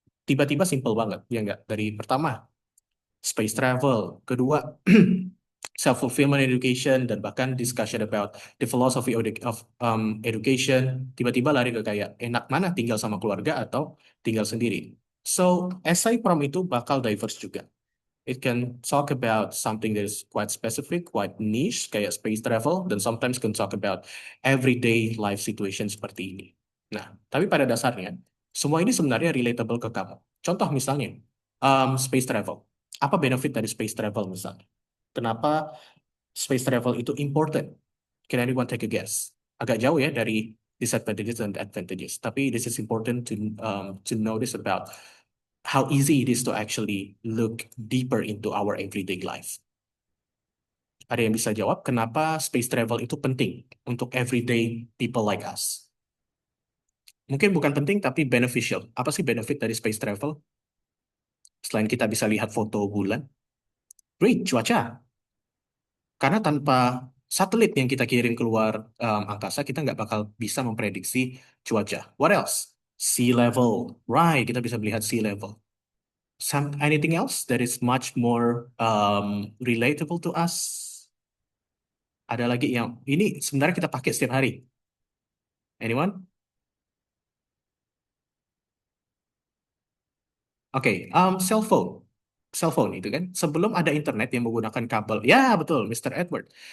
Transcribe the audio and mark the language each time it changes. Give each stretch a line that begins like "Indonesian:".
Indonesian: Tiba-tiba simple banget, ya enggak? Dari pertama, space travel, kedua, self-fulfillment education, dan bahkan discussion about the philosophy of education, tiba-tiba lari ke kayak enak mana tinggal sama keluarga atau tinggal sendiri. So, essay prom itu bakal diverse juga.
English: It can talk about something that is quite specific, quite niche, kayak space travel, dan sometimes can talk about everyday life situation
Indonesian: seperti ini. Nah, tapi pada dasarnya, semua ini sebenarnya relatable ke kamu. Contoh misalnya, space travel. Apa benefit dari space travel misalnya? Kenapa
English: space travel itu important? Can anyone take a guess?
Indonesian: Agak jauh ya dari disadvantages and advantages. Tapi
English: this is important to notice about how easy it is to actually look deeper into our everyday life.
Indonesian: Ada yang bisa jawab kenapa space travel itu penting untuk
English: everyday people like us?
Indonesian: Mungkin bukan penting tapi beneficial. Apa sih benefit dari space travel? Selain kita bisa lihat foto bulan, Great, cuaca. Karena tanpa satelit yang kita kirim keluar angkasa, kita nggak bakal bisa memprediksi cuaca.
English: What else? Sea level. Right,
Indonesian: kita bisa melihat
English: sea level. Anything else that is much more relatable to us?
Indonesian: Ada lagi yang ini sebenarnya kita pakai setiap hari. Anyone? Oke, cell phone. Cell phone itu kan sebelum ada internet yang menggunakan kabel. Ya, betul, Mr. Edward.